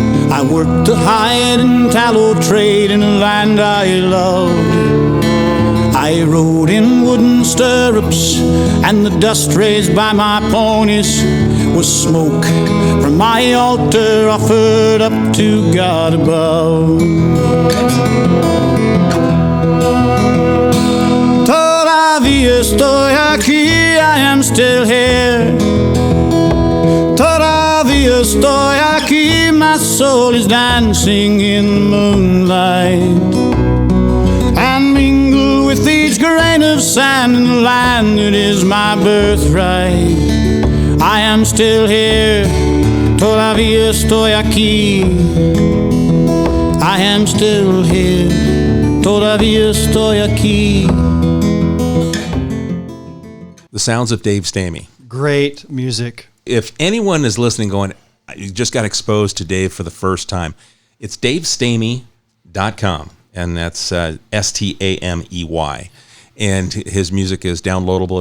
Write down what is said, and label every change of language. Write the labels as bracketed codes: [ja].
[en] I worked the hide and tallow trade in a land I loved. I rode in wooden stirrups and the dust raised by my ponies was smoke from my altar offered up to God above. [es] Todavía estoy aquí, [en] I am still here. [es] Todavía estoy aquí, [en] my soul is dancing in the moonlight. And mingle with each grain of sand in the land that is my birthright. I am still here, [es] todavía estoy aquí. [en] I am still here, [es] todavía estoy aquí. [en] The sounds of Dave Stamey. Great music. If anyone is listening going, you just got exposed to Dave for the first time, it's davestamey.com, and that's Stamey. And his music is downloadable.